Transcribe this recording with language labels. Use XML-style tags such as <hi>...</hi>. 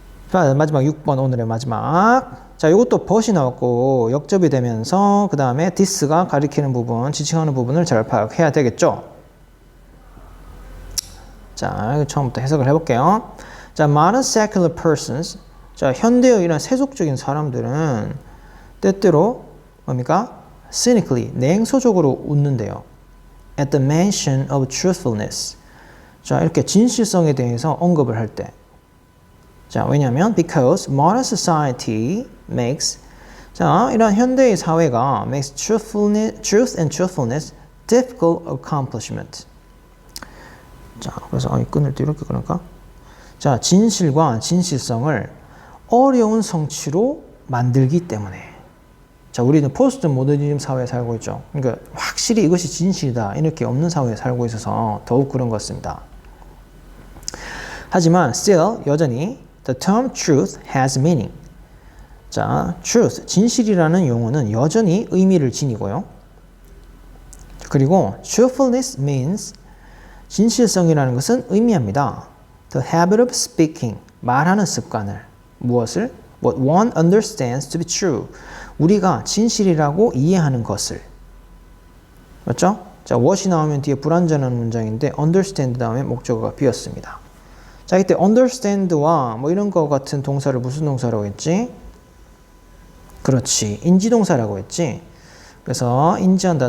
<ko>자, 마지막 6번 오늘의 마지막. 자, 이것도 but이 나왔고 역접이 되면서 그 다음에 this가 가리키는 부분, 지칭하는 부분을 잘 파악해야 되겠죠? 자, 처음부터 해석을 해볼게요.</ko> <en>자, modern secular persons.</en> <ko>자, 현대의 이런 세속적인 사람들은 때때로 뭡니까? cynically, 냉소적으로 웃는데요.</ko> <en>At the mention of truthfulness.</en> <ko>자, 이렇게 진실성에 대해서 언급을 할 때.</ko> <en>자, 왜냐하면 because modern society makes 자,</en> <ko>이런 현대의 사회가</ko> <en>makes truth and truthfulness difficult accomplishment.</en> <ko>자, 그래서 끊을 때 이렇게 끊을까? 자, 진실과 진실성을 어려운 성취로 만들기 때문에. 자, 우리는 포스트 모더니즘 사회에 살고 있죠. 그러니까 확실히 이것이 진실이다 이렇게 없는 사회에 살고 있어서 더욱 그런 것 같습니다. 하지만</ko> <en>still 여전히 the term truth has meaning.</en> <ko>자, truth, 진실이라는 용어는 여전히 의미를 지니고요. 그리고</ko> <en>truthfulness means</en> <ko>진실성이라는 것은 의미합니다.</ko> <en>The habit of speaking,</en> <ko>말하는 습관을. 무엇을?</ko> <en>What one understands to be true.</en> <ko>우리가 진실이라고 이해하는 것을. 맞죠? 자, what이 나오면 뒤에 불완전한 문장인데 understand 다음에 목적어가 비었습니다. 자, 이때 understand와 뭐 이런 거 같은 동사를 무슨 동사라고 했지? 그렇지. 인지동사라고 했지. 그래서 인지한다.</ko>